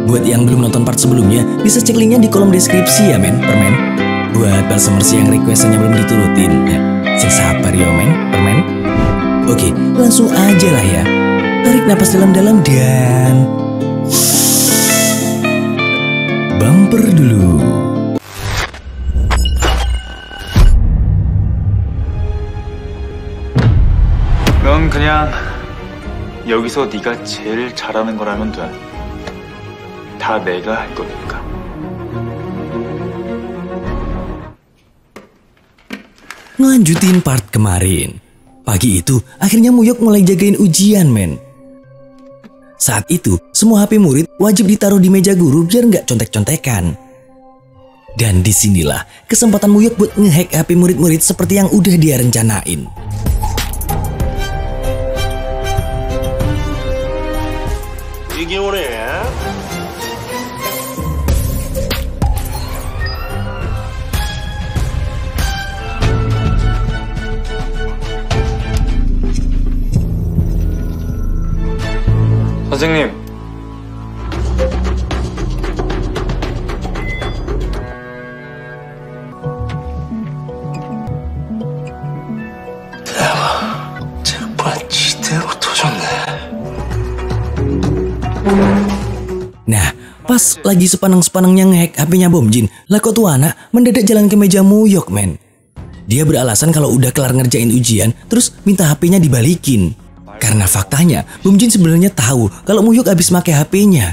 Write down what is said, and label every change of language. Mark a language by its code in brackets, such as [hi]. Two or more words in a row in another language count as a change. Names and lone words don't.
[id] Buat yang belum nonton part sebelumnya, bisa cek linknya di kolom deskripsi ya permen. Buat Balsamers yang requestannya belum diturutin, [jv] sing sabar yo [id] permen. Oke, langsung aja lah ya. Tarik napas dalam-dalam dan bumper dulu. [ko] 넌 그냥 여기서 네가 제일 잘하는 거라면 돼. 다 내가 할 거니까. [id] Ngelanjutin part kemarin. Pagi itu, akhirnya Muyok mulai jagain ujian, men. Saat itu, semua HP murid wajib ditaruh di meja guru biar nggak contek-contekan. Dan disinilah kesempatan Muyok buat ngehack HP murid-murid seperti yang udah dia rencanain. [ko] 이게 뭐래? 선생님. 정말 지대로 터졌네. [id] Nah, pas lagi sepaneng-sepanengnya ngehack HP-nya Bomjin, Lakotuana mendadak jalan ke meja Muyok, men. Dia beralasan kalau udah kelar ngerjain ujian, terus minta HP-nya dibalikin. Karena faktanya, Bomjin sebenarnya tahu kalau Muyok habis pakai HP-nya.